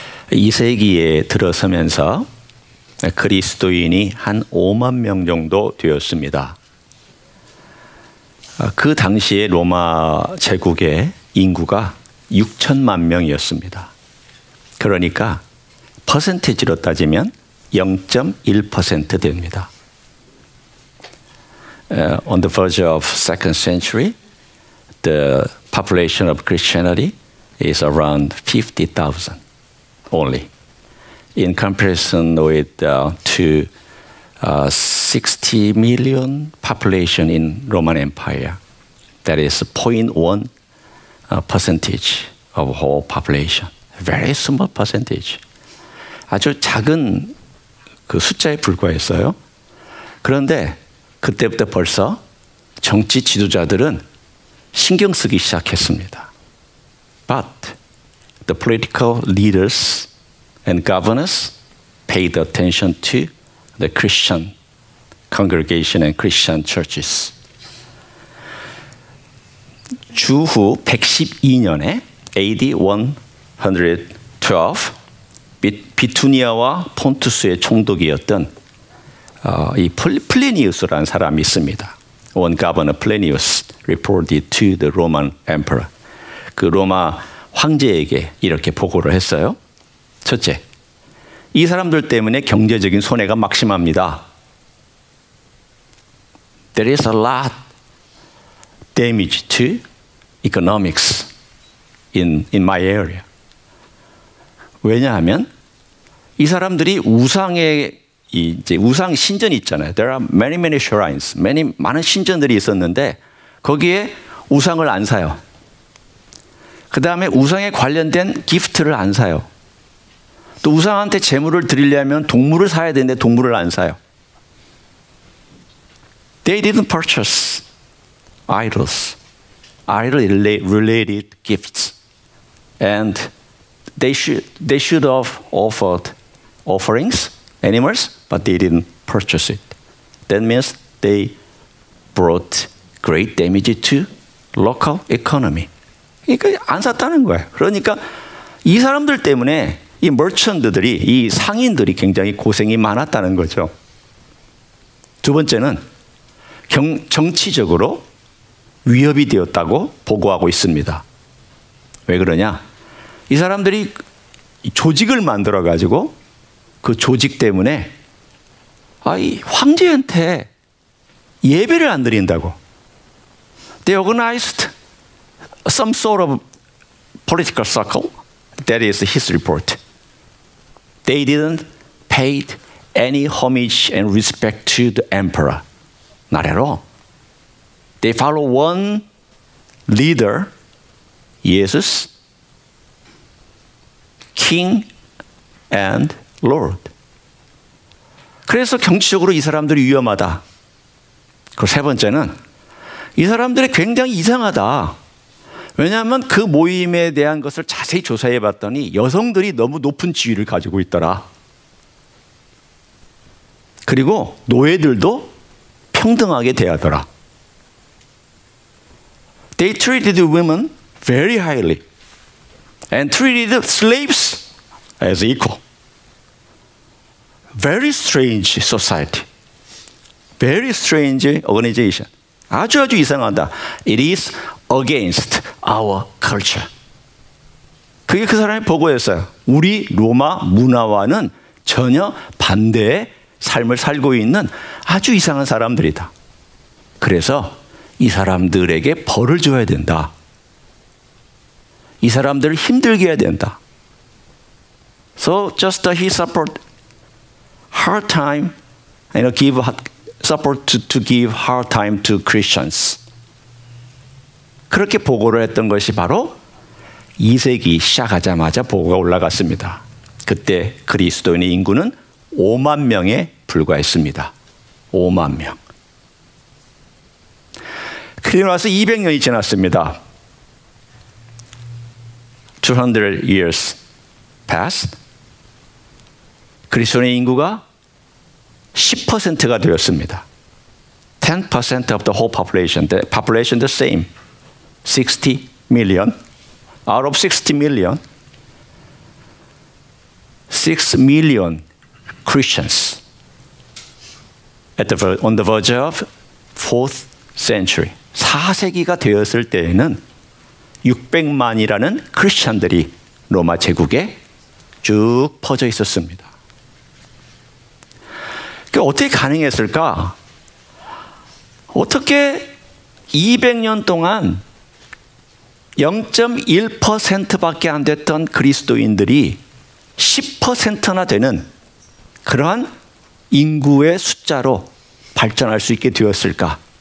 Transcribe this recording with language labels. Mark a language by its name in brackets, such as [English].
[Korean] 2세기에 들어서면서 그리스도인이 한 5만 명 정도 되었습니다. 그 당시에 로마 제국의 인구가 6천만 명이었습니다. 그러니까 퍼센티지로 따지면 0.1% 됩니다. [English] On the verge of second century, the population of Christianity is around 50,000 only. In comparison with to 60 million population in Roman Empire, that is 0.1 percentage of whole population. Very small percentage. [Korean] 아주 작은 그 숫자에 불과했어요. 그런데 그때부터 벌써 정치 지도자들은 신경 쓰기 시작했습니다. [English] But the political leaders and governors paid attention to the Christian congregation and Christian churches. [Korean] 주후 112년에 AD 112 비투니아와 폰투스의 총독이었던 이 플레니우스라는 사람이 있습니다. [English] One governor Plinius reported to the Roman emperor. [Korean] 그 로마 황제에게 이렇게 보고를 했어요. 첫째, 이 사람들 때문에 경제적인 손해가 막심합니다. [English] There is a lot damage to economics in my area. [Korean] 왜냐하면 이 사람들이 우상의 이제 우상 신전이 있잖아요. [English] There are many shrines, [Korean] 많은 신전들이 있었는데 거기에 우상을 안 사요. 그 다음에 우상에 관련된 기프트를 안 사요. 또 우상한테 제물을 드리려면 동물을 사야 되는데 동물을 안 사요. [English] They didn't purchase idols, idol-related gifts, and they should have offered offerings, animals, but they didn't purchase it. That means they brought great damage to local economy. [Korean] 그러니까 안 샀다는 거예요. 그러니까 이 사람들 때문에 이 머천드들이, 이 상인들이 굉장히 고생이 많았다는 거죠. 두 번째는 정치적으로 위협이 되었다고 보고하고 있습니다. 왜 그러냐? 이 사람들이 조직을 만들어가지고 그 조직 때문에 이 황제한테 예배를 안 드린다고. [English] They organized some sort of political circle. That is his report. They didn't pay any homage and respect to the emperor. Not at all. They follow one leader, Jesus, King and Lord. [Korean] 그래서 정치적으로 이 사람들이 위험하다. 그리고 세 번째는 이 사람들이 굉장히 이상하다. 왜냐하면 그 모임에 대한 것을 자세히 조사해 봤더니 여성들이 너무 높은 지위를 가지고 있더라. 그리고 노예들도 평등하게 대하더라. [English] They treated women very highly and treated slaves as equal. very strange society. Very strange organization. [Korean] 아주 이상하다. [English] It is against our culture. [Korean] 그게 그 사람의 보고였어요. 우리 로마 문화와는 전혀 반대의 삶을 살고 있는 아주 이상한 사람들이다. 그래서 이 사람들에게 벌을 줘야 된다. 이 사람들을 힘들게 해야 된다. [English] So just he suffered hard time, give support to give hard time to Christians. [Korean] 그렇게 보고를 했던 것이 바로 2세기 시작하자마자 보고가 올라갔습니다. 그때 그리스도인의 인구는 5만 명에 불과했습니다. 5만 명. 그리고 나서 200년이 지났습니다. [English] 200 years passed. [Korean] 그리스도인의 인구가 10%가 되었습니다. [English] 10% of the whole population. The population the same. 60 million. Out of 60 million, 6 million Christians on the verge of 4th century. [Korean] 4세기가 되었을 때에는 600만이라는 크리스천들이 로마 제국에 쭉 퍼져 있었습니다. 어떻게 가능했을까? 어떻게 200년 동안 0.1%밖에 안 됐던 그리스도인들이 10%나 되는 그러한 인구의 숫자로 발전할 수 있게 되었을까?